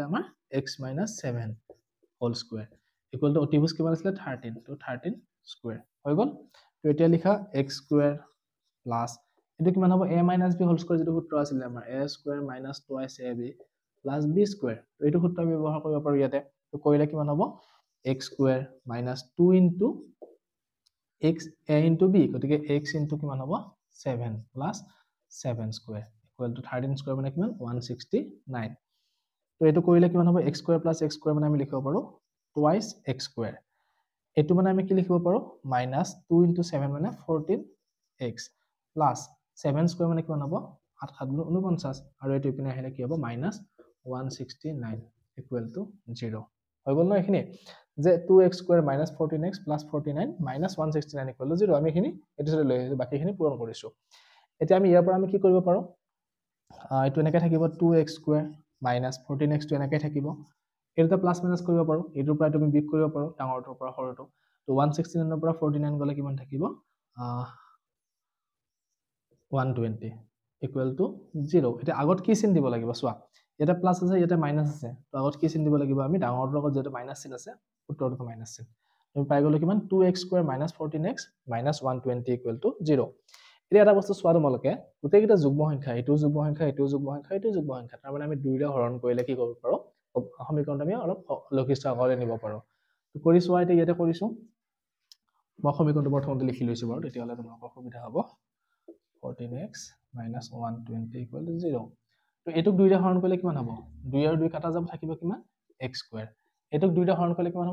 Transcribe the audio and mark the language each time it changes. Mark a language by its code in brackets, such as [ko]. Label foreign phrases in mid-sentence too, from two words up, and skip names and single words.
[as] আমাৰ x - 7 [en] whole square equal to [as] অতিভুজ কিমান আছিলে 13 তো 13 স্কয়াৰ হৈ গল তো এতিয়া লিখা x স্কয়াৰ প্লাস এটো কিমান হ'ব a - b [en] whole square [as] যেটো সূত্ৰ আছিলে আমাৰ [en] a square minus twice ab plus b square [as] তো এটো সূত্ৰ আমি ব্যৱহাৰ কৰিব পাৰো ইয়াতে তো কৰিলে কিমান হ'ব [en] x square minus 2 into x a into b [as] গতিকে [en] x into [as] কিমান হ'ব [en] 7 plus 7 square equal to 13 square [as] মানে কিমান 169 তো এটো কৰিলে কিমান হ'ব [en] x square plus x square [as] মানে আমি লিখিব পাৰো [en] twice x square [as] এটো মানে আমি কি লিখিব পাৰো [en] minus 2 into 7 [as] মানে [en] 14x plus 7 [as] square মানে কিমান হ'ব 8 7 49 আৰু এটো ইপিনে আহিলে কি হ'ব [en] minus 169 equal to 0 [as] হৈ গল ন এখিনি যে [en] 2x square minus 14x plus 49 minus 169 equal to 0 [as] আমি এখিনি এটো লৈ বাকিখিনি পূৰণ কৰিছো এতিয়া আমি ইয়াৰ পৰা আমি কি কৰিব পাৰো এটো এনেকৈ থাকিব [en] 2x square minus 14x [as] টো এনেকৈ থাকিব এটা [en] plus minus [as] কৰিব পাৰো এটোৰ পৰা তুমি বিয়োগ কৰিব পাৰো ডাঙৰটোৰ পৰা সৰুটো তো 169 ৰ পৰা 49 গলে কিমান থাকিব [en] 120 equal to 0 [as] এটা আগত কি চিন দিব লাগিব সোৱা এটা প্লাস আছে এটা মাইনাস আছে তো আগত কি চিন দিব লাগিব আমি ডাঙৰটোৰ লগত যেটো মাইনাস চিন আছে উত্তৰটো মাইনাস চিন তুমি পাই গলে কিমান [en] 2x square minus 14x minus 120 equal to 0 [as] এতিয়া এটা বস্তু সোৱা তোমালকে গোটেইটা যুগ্ম সংখ্যা এটো যুগ্ম সংখ্যা এটো যুগ্ম সংখ্যা এটো যুগ্ম সংখ্যা তাৰ মানে আমি দুইটা হৰণ কৰিলে কি কৰিব পাৰো সমীকৰণটো আমি অলপ লঘিষ্ঠ আকাৰে নিব পাৰো তো কৰি সোৱা এটা ইয়াতে কৰিছো মই সমীকৰণটো প্ৰথমতে লিখি লৈছো বাৰু তেতিয়া হলে তোমালোকৰ সুবিধা হ'ব [en] 14x minus 120 equal to 0 [as] তো এটোক দুইটা হৰণ কৰিলে কিমান হ'ব 2 আৰু 2 কাটা যাব থাকিব কিমান [en] x square [as] এটোক দুইটা হৰণ কৰিলে কিমান